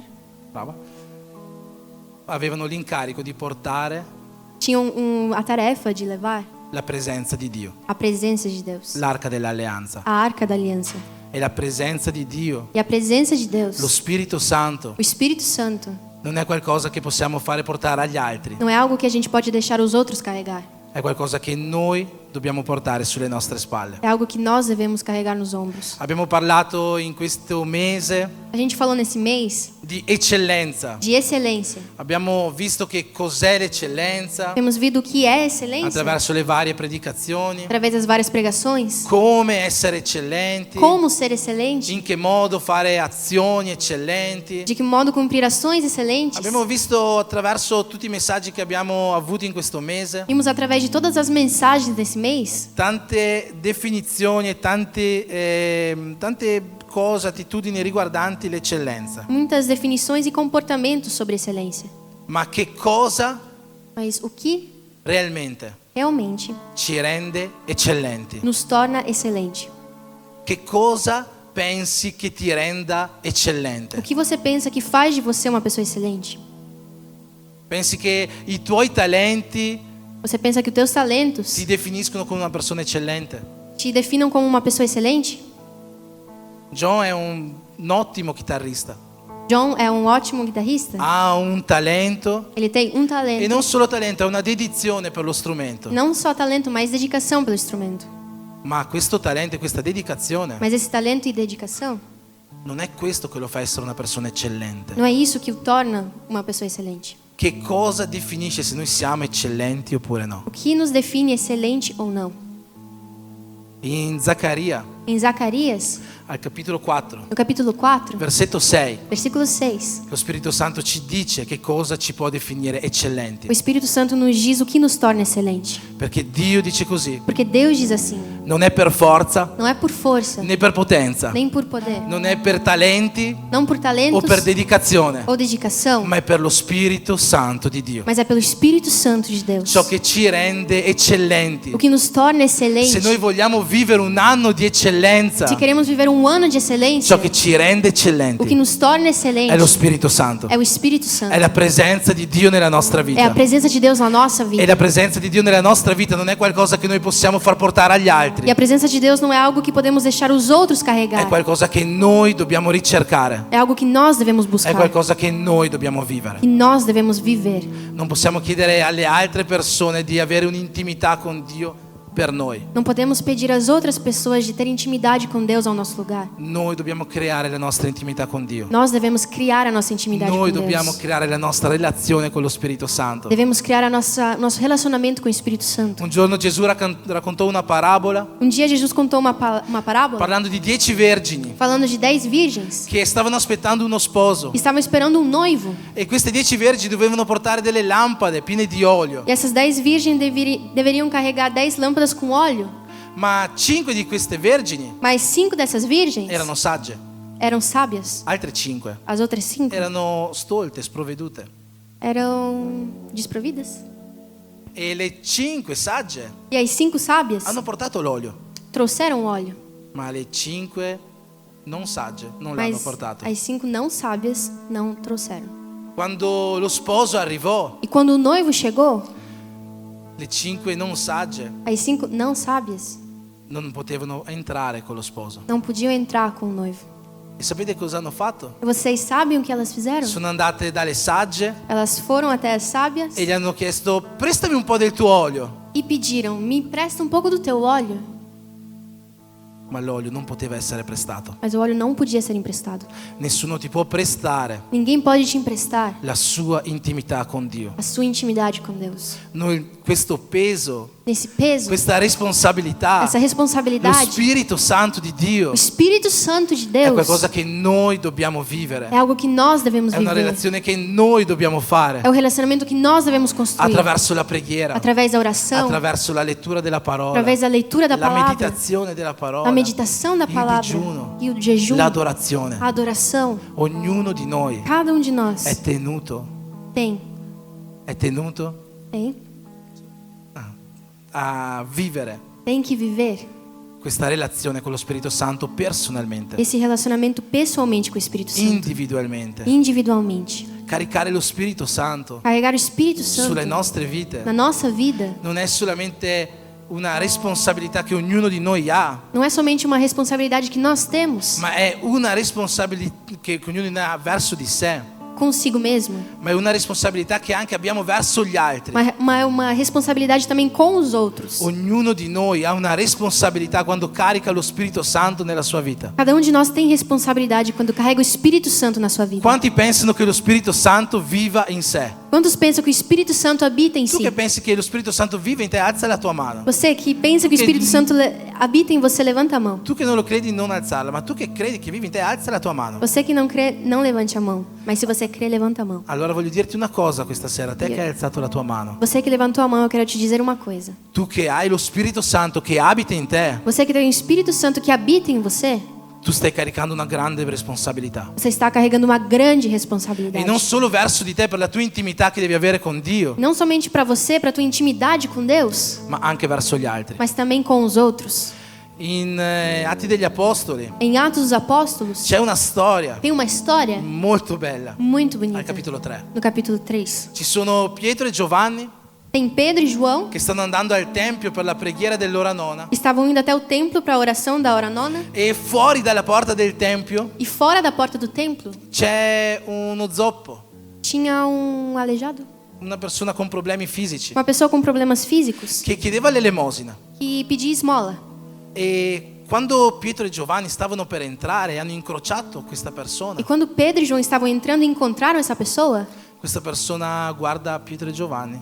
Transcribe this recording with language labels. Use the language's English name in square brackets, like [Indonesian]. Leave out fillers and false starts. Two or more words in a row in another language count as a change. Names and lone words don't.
[Italian] brava, avevano l'incarico di portare [Portuguese] tinham a tarefa de levar [Italian] la presenza di Dio, [Portuguese] a presença de Deus, [Italian] l'arca dell'alleanza. [Portuguese] a arca da aliança. [Italian] E la presenza di Dio, [Portuguese] E a presença de Deus, [Italian] lo Spirito Santo, [Portuguese] o Espírito Santo, [Italian] non è qualcosa che possiamo fare portare agli altri, [Portuguese] não é algo que a gente pode deixar os outros carregar. [Italian] è qualcosa che noi dobbiamo portare sulle nostre spalle. [Portuguese] É algo que nós devemos carregar nos ombros. [Italian] Abbiamo parlato in questo mese [Portuguese] A gente falou nesse mês [Italian] di eccellenza. [Portuguese] de excelência. [Italian] Abbiamo visto che cos'è l'eccellenza [Portuguese] Temos visto o que é excelência [Italian] attraverso le varie predicazioni, [Portuguese] através das várias pregações. [Italian] come essere eccellenti, [Portuguese] Como ser excelente, [Italian] in che modo fare azioni eccellenti. [Portuguese] de que modo cumprir ações excelentes. [Italian] Abbiamo visto attraverso tutti i messaggi che abbiamo avuto in questo mese [Portuguese] Vimos através de todas as mensagens desse mês [Italian] tante definizioni e tante cose, attitudini riguardanti l'eccellenza. [Portuguese] muitas definições e comportamentos sobre excelência. [Italian] Ma che cosa [Portuguese] Mas o que [Italian] realmente [Portuguese] realmente [Italian] ci rende eccellenti? [Portuguese] nos torna excelente? [Italian] Che cosa pensi che ti renda [Portuguese] O [Italian] eccellente? [Portuguese] que você pensa que faz de você uma pessoa excelente? [Italian] Pensi che i tuoi talenti [Portuguese] Você pensa que os teus talentos [Italian] ti definiscono come una persona eccellente? [Portuguese] te definam como uma pessoa excelente? [Italian] John è un ottimo chitarrista, [Portuguese] John é um ótimo guitarrista. [Italian] ha un talento [Portuguese] Ele tem um talento. [Italian] e non solo talento, ha una dedizione per lo strumento. [Portuguese] Não só talento, mas dedicação pelo instrumento. [Italian] Ma questo talento e questa dedicazione [Portuguese] Mas esse talento e dedicação [Italian] non è questo che lo fa essere una persona eccellente. [Portuguese] não é isso que o torna uma pessoa excelente. [Italian] Che cosa definisce se noi siamo eccellenti oppure no? [Portuguese] O que nos define excelente ou não? [Italian] In Zaccaria, [Portuguese] Em Zacarias, [Italian] al capitolo 4, [Portuguese] no capítulo 4, [Italian] versetto 6, [Portuguese] versículo 6, [Italian] lo Spirito Santo ci dice che cosa ci può definire eccellenti. [Portuguese] o Espírito Santo nos diz o que nos torna excelente. [Italian] Perché Dio dice così: [Portuguese] Porque Deus diz assim: [Italian] non è per forza, [Portuguese] não é por força, [Italian] né per potenza, [Portuguese] nem por poder, [Italian] non è per talenti [Portuguese] não por [Italian] o [Portuguese] talentos [Italian] per dedicazione, [Portuguese] ou dedicação, [Italian] ma è per lo Spirito Santo di Dio. [Portuguese] mas é pelo Espírito Santo de Deus. [Italian] Ciò che ci rende eccellenti. [Portuguese] O que nos torna [Italian] Se [Portuguese] excelente. [Italian] noi vogliamo vivere un anno di eccellenza, [Portuguese] Se queremos viver um ano de excelência, [Italian] ciò che ci rende [Portuguese] o que [Italian] eccellenti [Portuguese] nos torna excelente [Italian] è lo Spirito Santo, [Portuguese] é o Espírito Santo. [Italian] è la presenza di Dio nella nostra [Portuguese] É a [Italian] vita. [Portuguese] presença de Deus na nossa [Italian] E [Portuguese] vida. [Italian] la presenza di Dio nella nostra vita non è qualcosa che noi possiamo far portare agli [Portuguese] E [Italian] altri, [Portuguese] a presença de Deus não é algo que podemos deixar os outros [Italian] è [Portuguese] carregar. [Italian] qualcosa che noi dobbiamo ricercare, [Portuguese] É algo que nós devemos [Italian] è [Portuguese] buscar. [Italian] qualcosa che noi dobbiamo vivere. [Portuguese] Que nós devemos viver. [Italian] Non possiamo chiedere alle altre persone di avere un'intimità con Dio per noi. [Portuguese] Não podemos pedir às outras pessoas de ter intimidade com Deus ao nosso lugar. [Italian] Noi dobbiamo creare la nostra intimità con Dio. [Portuguese] Nós devemos criar a nossa intimidade [Italian] Noi [Portuguese] com [Italian] dobbiamo [Portuguese] Deus. [Italian] creare la nostra relazione con lo Spirito Santo. [Portuguese] Devemos criar nosso relacionamento com o Espírito Santo. [Italian] Un giorno Gesù raccontò una parabola [Portuguese] Dia Jesus contou uma parábola [Italian] parlando di 10 vergini [Portuguese] falando de 10 virgens [Italian] che stavano aspettando uno sposo. [Portuguese] que estavam esperando um noivo. [Italian] E queste 10 vergini dovevano portare delle lampade piene di olio. [Portuguese] E essas 10 virgens deveriam carregar 10 lâmpadas com óleo. [Italian] Ma 5 di queste vergini [Portuguese] Mas 5 dessas virgens [Italian] erano sagge, [Portuguese] eram sábias. [Italian] altre 5 [Portuguese] As outras 5 [Italian] erano stolte, sprovvedute. [Portuguese] eram desprovidas. [Italian] E le 5 sagge [Portuguese] E as 5 sábias [Italian] hanno portato l'olio, [Portuguese] trouxeram óleo. [Italian] ma le 5 non sagge non l'hanno [Portuguese] Mas [Italian] portato. [Portuguese] as 5 não sábias não trouxeram. [Italian] Quando lo sposo arrivò, [Portuguese] E quando o noivo chegou, [Italian] le 5 non sagge [Portuguese] as 5 não sábias [Italian] non potevano entrare con lo sposo. [Portuguese] não podiam entrar com o noivo. [Italian] E sapete cosa hanno fatto? [Portuguese] E vocês sabem o que elas fizeram? [Italian] Sono andate dalle sagge [Portuguese] Elas foram até as sábias [Italian] e gli hanno chiesto: prestami un po' del tuo olio. [Portuguese] e pediram: me empresta um pouco do teu óleo. [Italian] Ma l'olio non poteva essere prestato. [Portuguese] Mas o óleo não podia ser emprestado. [Italian] Nessuno ti può prestare [Portuguese] Ninguém pode te emprestar [Italian] la sua intimità con Dio. [Portuguese] a sua intimidade com Deus. [Italian] Noi questo peso, [Portuguese] Nesse peso, [Italian] questa responsabilità, [Portuguese] essa [Italian] lo [Portuguese] responsabilidade, [Italian] Spirito Santo di Dio [Portuguese] o Espírito Santo de [Italian] è [Portuguese] Deus [Italian] qualcosa che noi dobbiamo vivere. [Portuguese] é algo que nós devemos [Italian] È una [Portuguese] viver. [Italian] relazione che noi dobbiamo fare [Portuguese] É o relacionamento que nós devemos construir [Italian] attraverso la preghiera, [Portuguese] através da oração, [Italian] attraverso la lettura della parola, [Portuguese] através da leitura da [Italian] la [Portuguese] palavra, [Italian] meditazione della parola, [Portuguese] a meditação da [Italian] il [Portuguese] palavra [Italian] digiuno, [Portuguese] e o jejum, [Italian] l'adorazione. [Portuguese] a adoração. [Italian] Ognuno di noi [Portuguese] Cada um de nós [Italian] è tenuto [Portuguese] tem [Italian] a vivere [Portuguese] tem que viver [Italian] questa relazione con lo Spirito Santo personalmente, [Portuguese] esse relacionamento pessoalmente com o Espírito Santo, [Italian] individualmente. [Portuguese] individualmente. [Italian] Caricare lo Spirito Santo [Portuguese] Carregar o Espírito Santo [Italian] sulle nostre vite [Portuguese] na nossa vida [Italian] non è solamente una responsabilità che ognuno di noi ha, [Portuguese] não é somente uma responsabilidade que nós temos [Italian] ma è una responsabilità che ognuno di noi ha verso di sé, [Portuguese] consigo mesmo, [Italian] ma è una responsabilità che anche abbiamo verso gli altri. [Portuguese] mas é uma responsabilidade também com os outros. [Italian] Ognuno di noi ha una responsabilità quando carica lo Spirito Santo nella sua vita. [Portuguese] Cada um de nós tem responsabilidade quando carrega o Espírito Santo na sua vida. [Italian] Quanti pensano che lo Spirito Santo viva in sé? [Portuguese] Quantos pensam que o Espírito Santo habita em [Italian] Tu [Portuguese] si? [Italian] che pensi che lo Spirito Santo vive in te, alza la tua mano. [Portuguese] Você que pensa que o Espírito Santo habita em você, levanta a mão. [Italian] Tu che non lo credi, non alzarla, ma tu che credi che vive in te, alza la tua mano. [Portuguese] Você que não crê, não levante a mão. Mas se você crê, levanta a mão. [Italian] Allora voglio dirti una cosa questa sera, te che hai alzato la tua mano. [Portuguese] Você que levantou a mão, eu quero te dizer uma coisa. [Italian] Tu che hai lo Spirito Santo che abita in te, [Portuguese] Você que tem o Espírito Santo que habita em você, [Italian] tu stai caricando una grande responsabilità. [Portuguese] você está carregando uma grande [Italian] E [Portuguese] responsabilidade. [Italian] non solo verso di te per la tua intimità che devi avere con Dio, [Portuguese] Não somente para você, para tua intimidade com Deus, [Italian] ma anche verso gli altri. [Portuguese] mas também com os outros. [Italian] In Atti degli Apostoli [Portuguese] Em Atos dos Apóstolos, [Italian] c'è una storia [Portuguese] tem uma história [Italian] molto bella, [Portuguese] muito [Italian] al [Portuguese] bonita. [Italian] capitolo 3. [Portuguese] No capítulo 3. [Italian] Ci sono Pietro e Giovanni [Portuguese] Tem Pedro e João [Italian] che stanno andando al tempio per la preghiera dell'ora nona, [Portuguese] estavam indo até o templo para a oração da hora nona. [Italian] e fuori dalla porta del tempio [Portuguese] E fora da porta do templo [Italian] c'è uno zoppo, [Portuguese] tinha aleijado, [Italian] una persona con problemi fisici, [Portuguese] uma pessoa com problemas físicos [Italian] che chiedeva l'elemosina. [Portuguese] que pedia esmola. [Italian] E quando Pietro e Giovanni stavano per entrare, hanno incrociato questa persona. [Portuguese] E quando Pedro e João estavam entrando e encontraram essa pessoa [Italian] guarda Pietro e Giovanni